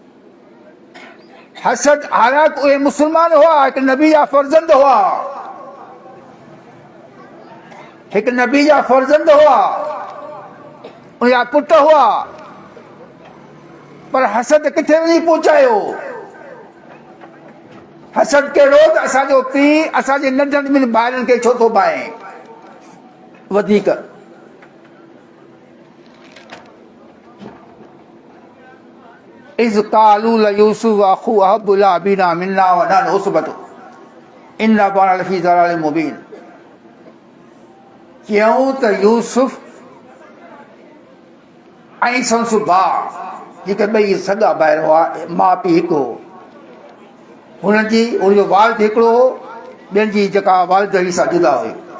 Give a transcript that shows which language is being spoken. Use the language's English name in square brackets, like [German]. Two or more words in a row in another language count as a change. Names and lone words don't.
[Sindhi] हसद, हालांकि उहे मुस्लमान हुआ, हिकु नबी जा फर्ज़ंद हुआ, एक नबी जा फर्जंद हुआ, उनजा पुट हुआ, पर हसद किथे वञी पहुचायो। हसद कहिड़ो त असांजो पीउ असांजे नंढनि ॿिनि भाइरनि खे छो थो पाए वधीक। [Arabic] إذ قالوا ليوسف و أخوه أحب إلى أبينا منا و نحن عصبة إنا كنا لفي ضلال مبين. [Sindhi] चयूं त यूसुफ ऐं संसु भाउ जेके ॿई सॻा भाइर हुआ, माउ पीउ हिकु हो, हुनजो वालिद हिकिड़ो हो, ॿियनि जी जेका वालिद सां जुदा हुई।